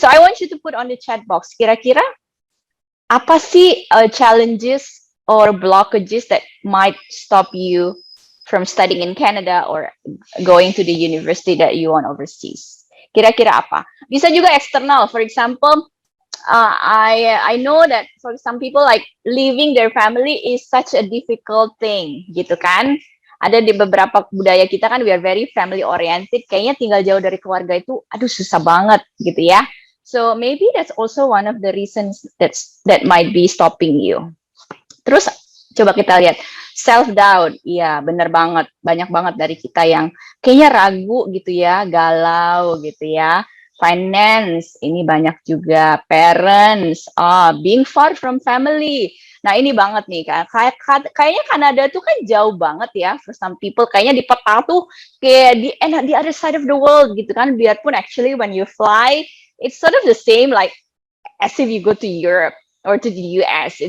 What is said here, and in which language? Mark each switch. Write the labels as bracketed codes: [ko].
[en] So I want you to put on the chat box. [id] Kira-kira apa sih [en] challenges or blockages that might stop you from studying in Canada or going to the university that you want overseas? [id] Kira-kira apa? Bisa juga eksternal. [en] For example, I know that for some people like leaving their family is such a difficult thing, [id] gitu kan? Ada di beberapa budaya kita kan [en] we are very family oriented. [id] Kayaknya tinggal jauh dari keluarga itu, aduh susah banget, gitu ya. [en] So maybe that's also one of the reasons that might be stopping you. [id] Terus coba kita lihat self doubt. Iya, bener banget. Banyak banget dari kita yang kayaknya ragu gitu ya, galau gitu ya. Finance, ini banyak juga. [en] Parents, being far from family. [id] Nah, ini banget nih kan. Kayaknya Kanada tuh kan jauh banget ya [en] for some people. [id] Kayaknya di peta tuh kayak [en] the other side of the world [id] gitu kan. Biarpun [en] actually when you fly, it's sort of the same like as if you go to Europe or to the US.